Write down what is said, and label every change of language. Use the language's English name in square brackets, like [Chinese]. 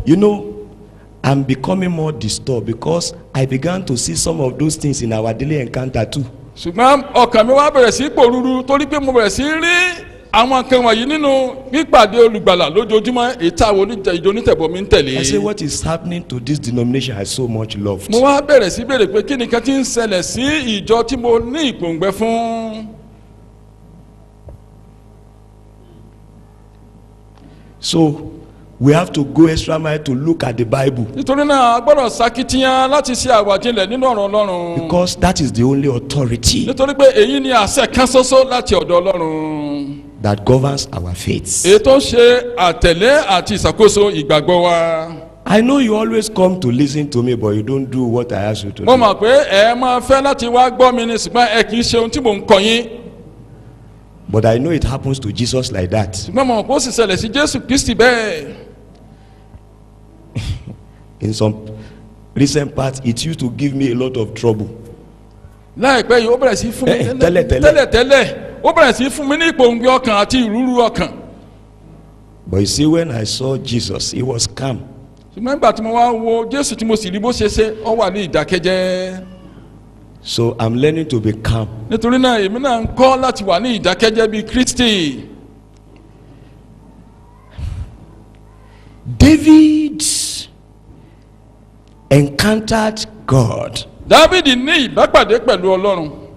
[English] You know, I'm becoming more disturbed because I began to see some of those things in our daily encounter too. [Yoruba] ṣùgbọ́n ọkàn mi wá bẹ̀rẹ̀ sí pòrúurú torí pé mo bẹ̀rẹ̀ sí rí àwọn kan wọ̀nyí nínú pípàdé olùgbàlà lójoojúmọ́ ètò àwọn ìjọ onítẹ̀bọ̀ mi ń tẹ̀lé. [English] I say, what is happening to this denomination I so much loved? [Yoruba] mo wá bẹ̀rẹ̀ sí béèrè pé kí ni kan ti ń ṣẹlẹ̀ sí ìjọ tí mo ní ìpòǹgbẹ fún. [English] So we have to go extra mile to look at the Bible, [Yoruba] nítorí náà a gbọ́dọ̀ ṣàkitiyan láti ṣe àwàjinlẹ̀ nínú ọ̀rọ̀ Ọlọ́run. [English] because that is the only authority [Yoruba] nítorí pé èyí ni àṣẹ kan ṣoṣo láti ọ̀dọ̀ Ọlọ́run. [English] that governs our faith. [Yoruba] èyí tó ń ṣe àtẹ̀lé àti ìṣàkóso ìgbàgbọ́ wa. [English] I know you always come to listen to me, but you don't do what I ask you to [Yoruba] mo [English] do. [Yoruba] mọ̀ pé ẹ máa fẹ́ láti wá gbọ́ mi ní ṣùgbọ́n ẹ kì í ṣe ohun tí mò ń kọ́ yín. [English] But I know it happens to Jesus like that. [Yoruba] ṣùgbọ́n mo mọ̀ pé ó sì ṣẹlẹ̀ sí Jésù Kristi bẹ́ẹ̀. [English] In some recent past, it used to give me a lot of trouble. [Yoruba] láìpẹ́ yìí ó bẹ̀rẹ̀ sí fún mi tẹ́lẹ̀ ó bẹ̀rẹ̀ sí fún mi ní ìpòǹgbẹ ọkàn àti ìrúru ọkàn. [English] But you see, when I saw Jesus, he was calm. [Yoruba] ṣùgbọ́n nígbà tí mo wá wo Jésù tí mo sì rí bó ṣe ṣe ó wà ní ìdákẹ́jẹ́. [English] So I'm learning to be calm. [Yoruba] nítorí náà èmi náà ń kọ́ láti wà ní ìdákẹ́jẹ́ bíi Kristi. [English] David encountered God, [Yoruba] Dávìdì ní ìbápàdé pẹ̀lú Ọlọ́run.